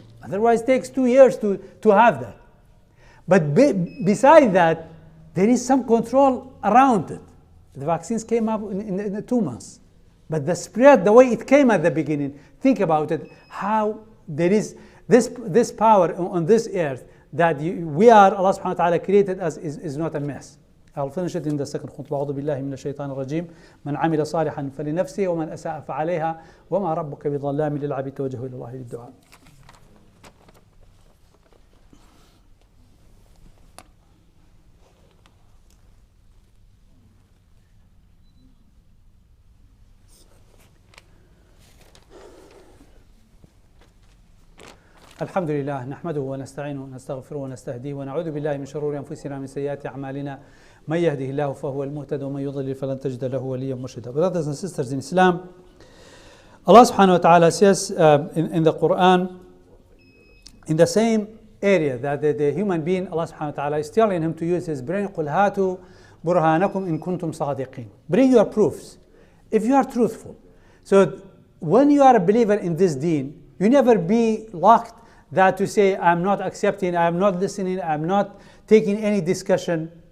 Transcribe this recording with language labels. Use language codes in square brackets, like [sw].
[en] Otherwise, it takes 2 years to have that. But beside that, there is some control around it. The vaccines came up in 2 months. But the spread, the way it came at the beginning, think about it, how there is this power on this earth that we are, Allah subhanahu wa ta'ala created us is not a mess. I'll finish it in the second khutbah. [ar] أعوذ بالله من الشيطان الرجيم. من عمل صالحا فلنفسه ومن أساء فعليها وما ربك بظلام للعبيد توجهوا إلى الله بالدعاء. الحمد لله نحمده ونستعينه ونستغفره ونستهديه ونعوذ بالله من شرور أنفسنا ومن سيئات أعمالنا من يهده الله فهو المهتد ومن يضلل فلن تجد له وليا مرشدا. [en] Brothers and sisters in Islam, Allah subhanahu wa ta'ala says in the Quran, in the same area that the human being, Allah subhanahu wa ta'ala is telling him to use his brain, [ar] قُلْ هَاتُوا بُرْهَانَكُمْ إِن كُنْتُمْ صَادِقِينَ. [en] Bring your proofs if you are truthful. So when you are a believer in this deen, you never be locked that to say, I'm not accepting, I'm not listening, I'm not taking any discussion.